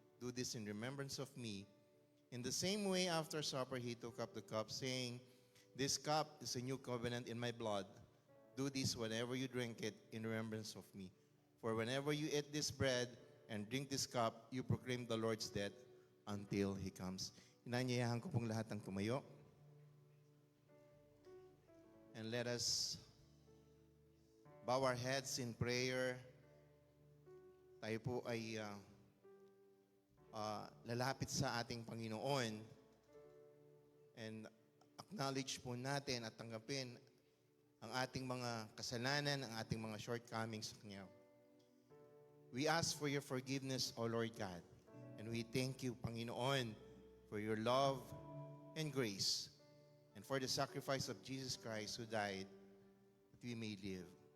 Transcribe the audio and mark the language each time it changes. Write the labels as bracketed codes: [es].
[en] Do this in remembrance of me." In the same way, after supper, he took up the cup, saying, "This cup is a new covenant in my blood. Do this whenever you drink it in remembrance of me. For whenever you eat this bread and drink this cup, you proclaim the Lord's death until He comes." [tl] Inanyayahan ko pong lahat ng tumayo. [en] And let us bow our heads in prayer. [tl] Tayo po ay lalapit sa ating Panginoon [en] and acknowledge [tl] po natin at tanggapin ang ating mga kasalanan, ang ating mga shortcomings sa Kanya. [en] We ask for your forgiveness, O Lord God, and we thank you, Panginoon, for your love and grace, and for the sacrifice of Jesus Christ who died that we may live.